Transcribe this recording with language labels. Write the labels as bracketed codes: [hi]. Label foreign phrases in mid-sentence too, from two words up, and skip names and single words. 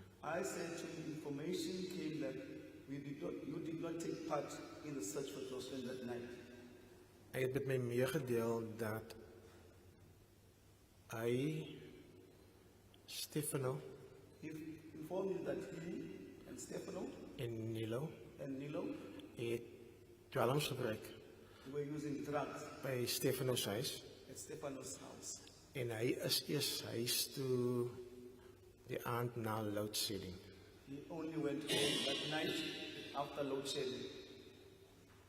[en] I said to him, information came that you did not take part in the search for Joshlin that night. [af] Hy het met my meegedeel dat hy Stefano [en] He informed me that he and Stefano [af] en Nilo [en] and Nilo [af] het dwelms gebruik [en] were using drugs [af] by Stefano se huis [en] at Stefano's house. [af] en hy is eers huis toe die aand na [en] load shedding. He only went home that night after load shedding.